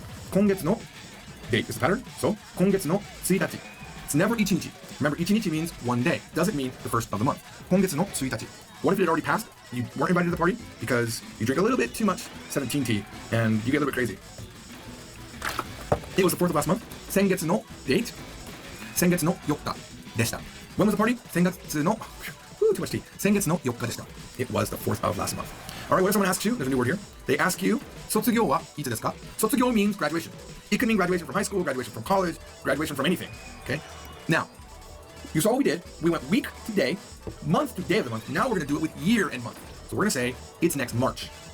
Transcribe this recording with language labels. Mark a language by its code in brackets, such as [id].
[en] Kongetsu no date is the pattern. So, [ja] kongetsu no 1 nichi. [en] It's never ichinichi. Remember, ichinichi means 1 day. Doesn't mean the first of the month. Kongetsu no 1 nichi. What if it had already passed? You weren't invited to the party because you drink a little bit too much 17 tea and you get a little bit crazy. It was the 4th of last month. Sengetsu no date. [ja] Sengetsu no 4日 deshita. [en] When was the party? Sengetsu no... too much tea. Sengetsu no 4日 deshita. It was the 4th of last month. All right, what if someone asks you? There's a new word here. They ask you, [ja] Sotsugyo wa itsu desu ka? [en] Sotsugyo means graduation. It can mean graduation from high school, graduation from college, graduation from anything. Okay? Now, you saw what we did. We went week to day, month to day of the month. Now we're going to do it with year and month. So we're going to say, it's next March.